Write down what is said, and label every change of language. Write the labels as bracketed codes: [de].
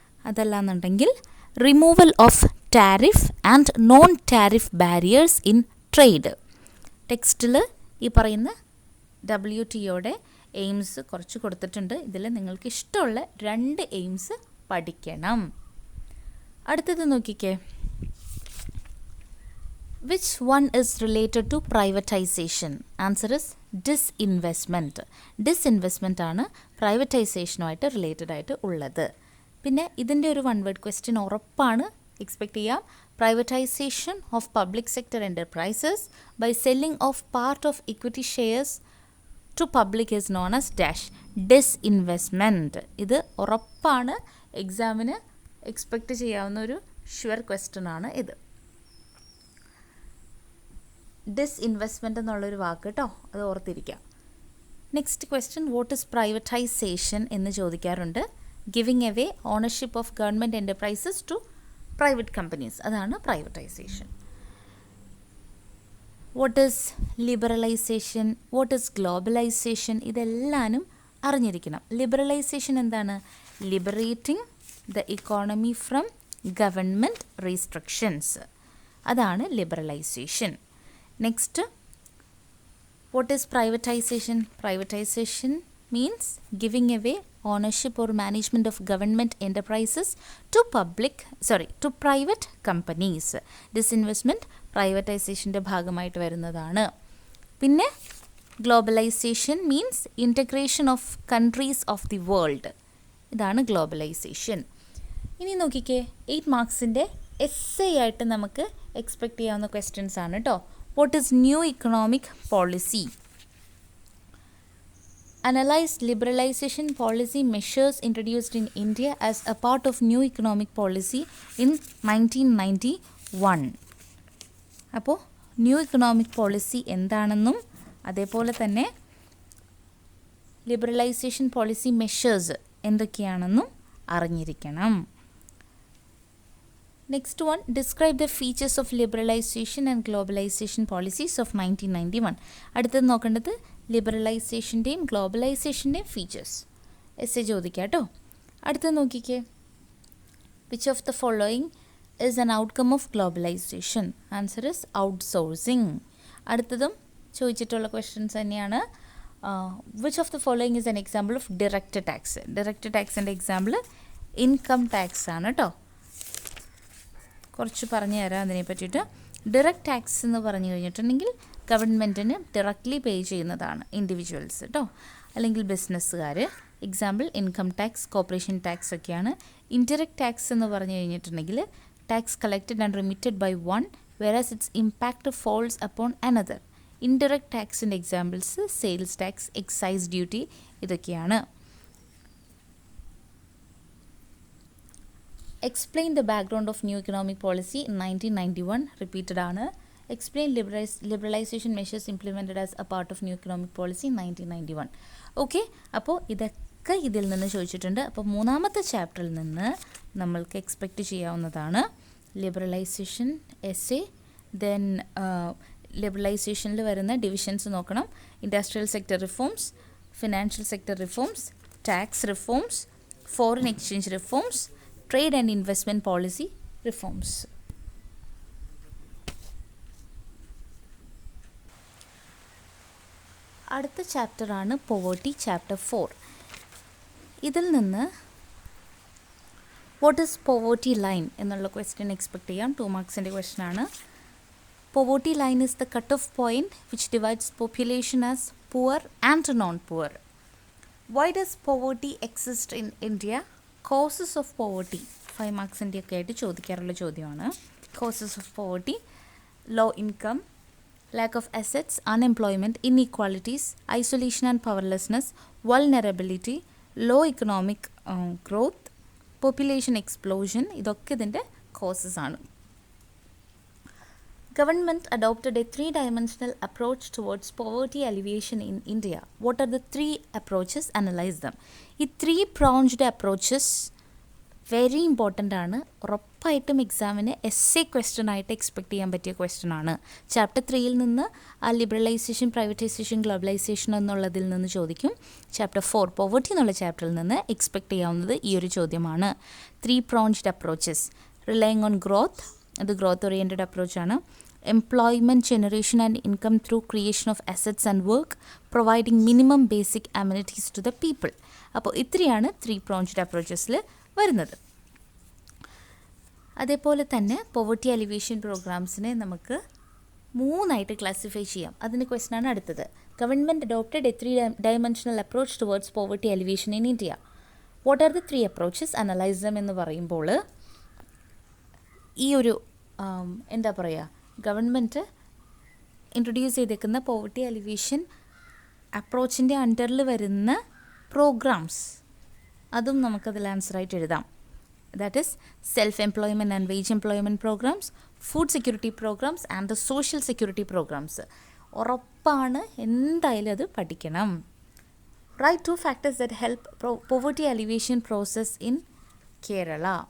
[ml] അതല്ലാന്നുണ്ടെങ്കിൽ [en] Removal of tariff and non tariff barriers in trade. [ml] ടെക്സ്റ്റിൽ ഈ പറയുന്ന WTOയുടെ എയിംസ് കുറച്ച് കൊടുത്തിട്ടുണ്ട്. ഇതിൽ നിങ്ങൾക്ക് ഇഷ്ടമുള്ള 2 എയിംസ് പഠിക്കണം. അടുത്തത് നോക്കിക്കേ, [en] which one is related to privatization? Answer is disinvestment. [ml] Disinvestment ആണ് പ്രൈവറ്റൈസേഷനുമായിട്ട് റിലേറ്റഡ് ആയിട്ട് ഉള്ളത്. പിന്നെ ഇതിൻ്റെ ഒരു 1 word ക്വസ്റ്റ്യൻ ഉറപ്പാണ് എക്സ്പെക്റ്റ് ചെയ്യാം. [en] Privatisation of public sector enterprises by selling of part of equity shares to public is known as dash. [ml] Disinvestment. ഇത് ഉറപ്പാണ് എക്സാമിന് എക്സ്പെക്റ്റ് ചെയ്യാവുന്ന ഒരു ഷുവർ ക്വസ്റ്റ്യൻ ആണ് ഇത്. ഡിസ്ഇൻവെസ്റ്റ്മെൻറ്റ് എന്നുള്ളൊരു വാക്ക് കേട്ടോ, അത് ഓർത്തിരിക്കാം. Next question, [en] what is privatisation [ml] എന്ന് ചോദിക്കാറുണ്ട്. [en] giving away ownership of government enterprises to private companies, [ml] അതാണ് [en] Privatisation. What is liberalisation, what is globalisation, [ml] ഇതെല്ലാനും അറിഞ്ഞിരിക്കണം. ലിബറലൈസേഷൻ എന്താണ്? [en] liberating the economy from government restrictions, [ml] അതാണ് liberalisation. [en] Next, what is privatization? Privatization means giving away ownership or management of government enterprises to private companies. [ml] Disinvestment പ്രൈവറ്റൈസേഷൻ്റെ ഭാഗമായിട്ട് വരുന്നതാണ്. [en] പിന്നെ globalisation means integration of countries of the world, [ml] ഇതാണ് globalisation. ഇനി നോക്കിക്കേ, 8 മാർക്സിൻ്റെ essay ആയിട്ട് നമുക്ക് expect ചെയ്യാവുന്ന ക്വസ്റ്റ്യൻസ് ആണ് കേട്ടോ. [en] What is new economic policy? Analyze liberalization policy measures introduced in India as a part of new economic policy in 1991. [ml] അപ്പോൾ new economic policy എന്താണെന്നും അതേപോലെ തന്നെ ലിബറലൈസേഷൻ പോളിസി മെഷേഴ്സ് എന്തൊക്കെയാണെന്നും അറിഞ്ഞിരിക്കണം. [en] Next one, describe the features of liberalisation and globalisation policies of 1991. [ml] അടുത്തത് നോക്കേണ്ടത് ലിബറലൈസേഷൻ്റെയും ഗ്ലോബലൈസേഷൻ്റെയും features. Essay ചോദിക്കാം കേട്ടോ. അടുത്തത് നോക്കിക്കേ. [en] Which of the following is an outcome of globalization? Answer is outsourcing. [ml] അടുത്തതും ചോദിച്ചിട്ടുള്ള ക്വസ്റ്റ്യൻസ് തന്നെയാണ്. [en] Which of the following is an example of direct tax? [ml] Direct ടാക്സിൻ്റെ example income tax ആണ് കേട്ടോ. കുറച്ച് പറഞ്ഞു തരാം അതിനെ പറ്റിയിട്ട്. ഡിറക്റ്റ് ടാക്സ് എന്ന് പറഞ്ഞു കഴിഞ്ഞിട്ടുണ്ടെങ്കിൽ ഗവൺമെൻറ്റിന് ഡയറക്റ്റ്ലി പേ ചെയ്യുന്നതാണ് ഇൻഡിവിജ്വൽസ് കേട്ടോ, അല്ലെങ്കിൽ ബിസിനസ്സുകാർ. Example income tax, corporation tax ഒക്കെയാണ്. ഇൻഡയറക്റ്റ് ടാക്സ് എന്ന് പറഞ്ഞു കഴിഞ്ഞിട്ടുണ്ടെങ്കിൽ [en] tax collected and remitted by one, whereas its impact falls upon another. Indirect tax in examples sales tax, excise duty [ml] ഇതൊക്കെയാണ്. [en] Explain the background of new economic policy in 1991. [ml] Repeated ആണ്. [en] Explain liberalization measures implemented as a part of new economic policy in 1991. [ml] Okay, അപ്പോൾ ഇതൊക്കെ ഇതിൽ നിന്ന് ചോദിച്ചിട്ടുണ്ട്. അപ്പോൾ മൂന്നാമത്തെ ചാപ്റ്ററിൽ നിന്ന് നമ്മൾക്ക് എക്സ്പെക്റ്റ് ചെയ്യാവുന്നതാണ് ലിബറലൈസേഷൻ എസ്സേ. ദെൻ ലിബറലൈസേഷനിൽ വരുന്ന ഡിവിഷൻസ് നോക്കണം. [en] Industrial sector reforms, financial sector reforms, tax reforms, foreign exchange reforms, trade and investment policy reforms. [ml] അടുത്ത ചാപ്റ്ററാണ് പോവേർട്ടി, ചാപ്റ്റർ 4. ഇതിൽ നിന്ന് [en] what is poverty line [ml] എന്നുള്ള ക്വസ്റ്റ്യൻ എക്സ്പെക്ട് ചെയ്യാം. 2 മാർക്സിൻ്റെ ക്വസ്റ്റ്യൻ ആണ്. [en] Poverty line is the cut off point which divides population as poor and non poor. Why does poverty exist in India? Causes of poverty 5 മാർക്സിൻ്റെ [ml] ഒക്കെ ആയിട്ട് ചോദിക്കാറുള്ള ചോദ്യമാണ്. [en] Causes of poverty: low income, lack of assets, unemployment, inequalities, isolation and powerlessness, vulnerability, low economic growth, population explosion. [ml] ഇതൊക്കെ ഇതിൻ്റെ causes ആണ്. [en] Government adopted a 3-dimensional approach towards poverty alleviation in India. What are the 3 approaches? Analyze them. [ml] ഈ 3-pronged approaches very important ആണ്. ഉറപ്പായിട്ടും എക്സാമിന് essay question ആയിട്ട് expect ചെയ്യാൻ പറ്റിയ ക്വസ്റ്റ്യൻ ആണ്. ചാപ്റ്റർ 3യിൽ നിന്ന് ആ ലിബറലൈസേഷൻ, പ്രൈവറ്റൈസേഷൻ, ഗ്ലോബലൈസേഷൻ എന്നുള്ളതിൽ നിന്ന് ചോദിക്കും. ചാപ്റ്റർ 4 പോവർട്ടി എന്നുള്ള ചാപ്റ്ററിൽ നിന്ന് എക്സ്പെക്ട് ചെയ്യാവുന്നത് ഈ ഒരു ചോദ്യമാണ്. [en] 3-pronged approaches. Relying on growth, [ml] അത് growth oriented അപ്രോച്ചാണ്. [en] Employment generation and income through creation of assets and work, providing minimum basic amenities to the people. [ml] അപ്പോൾ ഇത്രയാണ് 3-pronged അപ്രോച്ചസിൽ വരുന്നത്. അതേപോലെ തന്നെ പോവർട്ടി അലിവേഷൻ പ്രോഗ്രാംസിനെ നമുക്ക് 3ആയിട്ട് ക്ലാസിഫൈ ചെയ്യാം. അതിൻ്റെ ക്വസ്റ്റ്യനാണ് അടുത്തത്. [en] Government adopted a 3-dimensional approach towards poverty alleviation in India. What are the 3 approaches? Analyse them [ml] എന്ന് പറയുമ്പോൾ ഈ ഒരു എന്താ പറയുക, ഗവൺമെൻറ് ഇൻട്രൊഡ്യൂസ് ചെയ്തേക്കുന്ന പോവർട്ടി അലിവേഷൻ അപ്രോച്ചിൻ്റെ അണ്ടറിൽ വരുന്ന പ്രോഗ്രാംസ്, അതും നമുക്കതിൽ ആൻസറായിട്ട് എഴുതാം. [en] That is self employment and wage employment programmes, food security programmes and the social security programmes. [ml] ഉറപ്പാണ്, എന്തായാലും അത് പഠിക്കണം. [en] Right 2 factors that help poverty alleviation process in Kerala.